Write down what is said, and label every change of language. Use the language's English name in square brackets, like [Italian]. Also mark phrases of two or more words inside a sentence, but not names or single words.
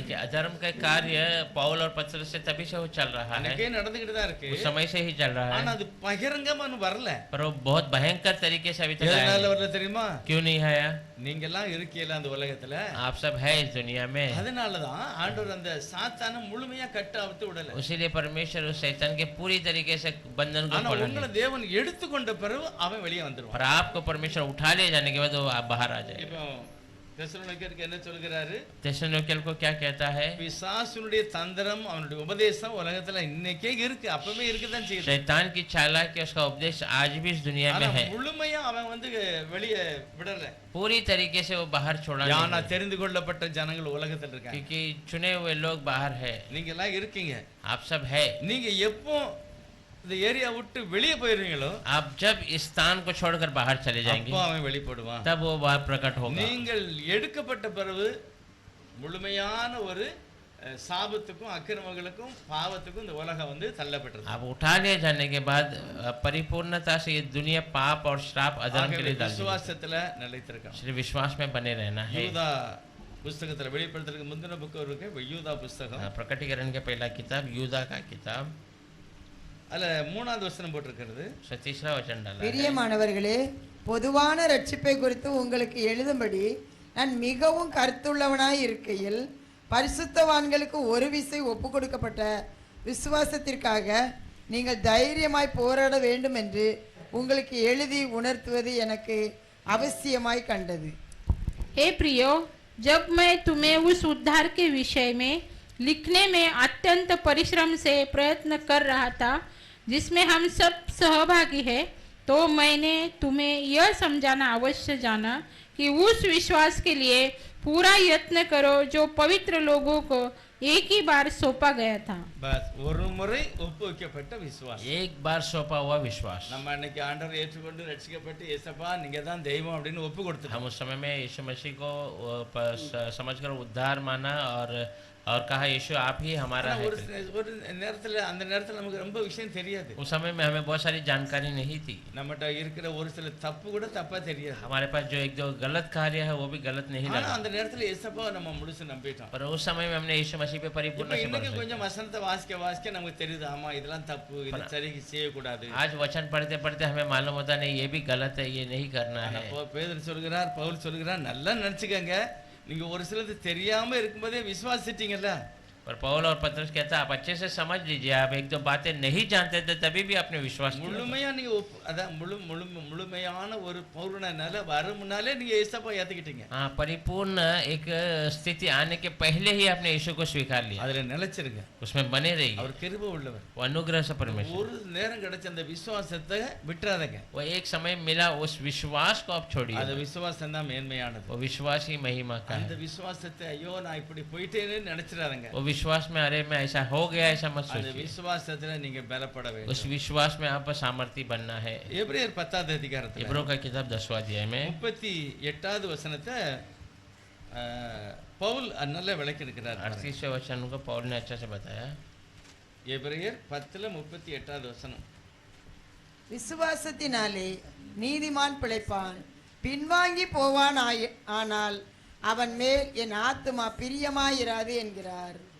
[Hindi] देखिए [Tamil] இருக்கு. [Hindi] अधर्म का कार्य पौल और पतरस से तभी से वो चल रहा है, [Tamil] அன்னைக்கே நடந்துகிட்டு தான் இருக்கு. [Hindi] उस समय से ही चल रहा [Tamil] ஆனா [Hindi] है, [Tamil] அது பகிரங்கமா வரல. [Hindi] पर वो बहुत भयंकर तरीके से अभी तक आया [Tamil] எதனால [Hindi] नहीं। [Tamil] வரல தெரியுமா? [Hindi] क्यों नहीं आया? [Tamil] நீங்க எல்லாம் இருக்கீல அந்த உலகத்துல. [Hindi] आप सब है इस दुनिया में, [Tamil] அதனாலதான் ஆண்டவர் அந்த சாத்தானை முழுமையா கட்ட அவுத்து விடல. [Hindi] उसीलिए परमेश्वर उस शैतान के पूरी तरीके से बंधन को [Tamil] ஆனா [Hindi] खोला [Tamil] உங்களை [Hindi] नहीं। [Tamil] தேவன் எடுத்துக்கொண்ட பிறகு அவன் வெளியே வந்துருவான். [Hindi] पर आपको परमेश्वर उठा ले जाने के बाद वो आप बाहर आ जाए। [Tamil] இப்போ தெசலோனிக்கேயருக்கு என்ன சொல்கிறாரு? [Hindi] तेसलोनिकैल को क्या कहता है, [Tamil] பிசாசுனுடைய தந்திரம் அவனுடைய உபதேசம் உலகத்துல இன்னைக்கே இருக்கு, அப்பவே இருக்குதான் செய்யுது. [Hindi] शैतान की चालाकी उसका उपदेश आज भी इस दुनिया [Tamil] ஆனா [Hindi] में है, [Tamil] முழுமையா அவன் வந்து வெளியே விடல. [Hindi] पूरी तरीके से वो बाहर छोड़ा [Tamil] யானா [Hindi] नहीं, [Tamil] தெரிந்து கொள்ளப்பட்ட ஜனங்கள் உலகத்துல இருக்காங்க. [Hindi] क्योंकि चुने हुए लोग बाहर है, [Tamil] நீங்க எல்லாம் இருக்கீங்க. [Hindi] आप सब है। [Tamil] நீங்க எப்போ இந்த ஏரியா விட்டு வெளியே போயிருவீங்களோ [Hindi] आप जब इस स्थान को छोड़कर बाहर चले जाएंगे [Tamil] அப்போ அவன் வெளிப்படுவான். [Hindi] तब वो बाहर प्रकट होगा। [Tamil] நீங்கள் எடுக்கப்பட்ட பிறகு முழுமையான ஒரு சாபத்துக்கும் அக்கிரமங்களுக்கும் பாவத்துக்கும் இந்த உலகம் வந்து தள்ளப்பட்டது. [Hindi] आप उठा लिए जाने के बाद परिपूर्णता से ये दुनिया पाप और श्राप अधर्म के लिए डाल दी। [Tamil] விசுவாசத்துல நிலைத்திருக்கணும். [Hindi] इसलिए विश्वास में बने रहना है। [Tamil] யூதா புஸ்தகத்துல வெளிப்படுத்துறதுக்கு முந்தின புக்கு இருக்கு, யூதா புஸ்தகம். [Hindi] प्रकटीकरण के पहला किताब यूदा का किताब, [Tamil] அதுல 3வது வசனம் போட்டிருக்கிறது. [Hindi] तीसरा वचन डाला है। [Tamil] பிரியமானவர்களே, பொதுவான ரட்சிப்பை குறித்து உங்களுக்கு எழுதும்படி நான் மிகவும் கருத்துள்ளவனாய் இருக்கையில் பரிசுத்தவான்களுக்கு ஒரு விசை ஒப்பு கொடுக்கப்பட்ட விசுவாசத்திற்காக நீங்கள் தைரியமாய் போராட வேண்டும் என்று உங்களுக்கு எழுதி உணர்த்துவது எனக்கு அவசியமாய் கண்டது. [Hindi] हे प्रियो, जब मैं तुम्हें उस उद्धार के विषय में लिखने में अत्यंत परिश्रम से प्रयत्न कर रहा था जिसमें हम सब सहभागी हैं, तो मैंने तुम्हें यह समझाना अवश्य जाना कि उस विश्वास के लिए पूरा यत्न करो जो पवित्र लोगों को एक ही बार सौंपा गया था। [Tamil] बस ஒரு முறை ஒப்புவிக்கப்பட்ட விசுவாசம், [Hindi] एक बार सौंपा हुआ विश्वास। [Tamil] நம்ம அன்னைக்கு ஆண்டவரை ஏற்றுக்கொண்டு ரட்சிக்கப்பட்டு ஏசப்பா நீங்க தான் தெய்வம் அப்படின்னு ஒப்பு கொடுத்துட்டோம். [Hindi] हम उस समय में यीशु मसीह को समझकर उद्धार माना और और कहा यीशु आप ही हमारा [Tamil] ஆனா [Hindi] है। [Tamil] ஒரு நேரத்துல அந்த நேரத்துல நமக்கு ரொம்ப விஷயம் தெரியாது. [Hindi] उस समय में हमें बहुत सारी जानकारी नहीं थी। [Tamil] நம்மகிட்ட இருக்கிற ஒரு சில தப்பு கூட தப்பா தெரியாது. [Hindi] हमारे पास जो एक दो गलत कार्य है वो भी गलत नहीं [Tamil] ஆனா [Hindi] लगा, [Tamil] அந்த நேரத்துல ஏசப்பாவை நம்ம முழுசு நம்பிட்டோம். [Hindi] पर उस समय में हमने यीशु मसीह पे परिपूर्ण [Tamil] இப்ப [Hindi] से [Tamil] இன்னைக்கு [Hindi] भरोसा [Tamil] கொஞ்சம் வசனத்தை வாசிக்க நமக்கு தெரியுது, ஆமா இதெல்லாம் தப்பு, இது சரி செய்யக்கூடாது. [Hindi] किया। आज वचन पढ़ते पढ़ते हमें मालूम होता नहीं ये भी गलत है, ये नहीं करना है। [Tamil] பேதுரு சொல்கிறார், பவுல் சொல்கிறார், நல்லா நினைச்சுக்கங்க, நீங்க ஒரு சிலது தெரியாம இருக்கும்போதே விசுவாசிட்டீங்கல்ல. [Hindi] पर पौल और पतरस कहता आप अच्छे से समझ लीजिए, आप एक दो बातें नहीं जानते थे तभी भी आपने विश्वास किया। [Tamil] முழுமையா நீங்க அதான் முழுமையான ஒரு பௌர்ணனால வரும் முன்னாலே நீங்க ஏசப்பா ஏத்துக்கிட்டீங்க. [Hindi] हाँ, परिपूर्ण एक स्थिति आने के पहले ही आपने यीशु को स्वीकार लिया, [Tamil] அதுல நிலைச்சிருங்க. [Hindi] उसमें बने रहिए। [Tamil] அவர் கிருபை உள்ளவர். [Hindi] वो अनुग्रह से परमेश्वर, [Tamil] ஒரு நேரம் கிடைச்ச அந்த விசுவாசத்தை விட்டுறாதீங்க. [Hindi] वो एक समय मिला उस विश्वास को आप छोड़िए। [Tamil] அந்த விசுவாசம் தான் மேன்மையானது. [Hindi] वो विश्वास ही महिमा का [Tamil] அந்த [Hindi] है। [Tamil] விசுவாசத்தை ஐயோ நான் இப்படி போயிட்டேன்னு நினைச்சிடாதீங்க. [Hindi] वो विश्वास में अरे मैं ऐसा हो गया ऐसा मत [Tamil] அந்த [Hindi] सोचिए। [Tamil] விசுவாசத்துல நீங்க பலப்பட [Hindi] उस [Tamil] வேண்டும். [Hindi] विश्वास में आप सामर्थ्य बनना है। [Tamil] எபிரேயர் 10வது அதிகாரத்துல [Hindi] इब्रो का किताब 10वां अध्याय में [Tamil] 38வது வசனத்தை பவுல் நல்லா விளக்கி இருக்கிறார். [Hindi] 38वें वचन को पौल ने अच्छा से बताया। [Tamil] எபிரேயர் 10:38வது வசனம். விசுவாசத்தினாலே நீதிமான் பிழைப்பான், பின்வாங்கி போவான் ஆனால் அவன் மேல் என் ஆத்துமா பிரியமாயிராது என்கிறார்.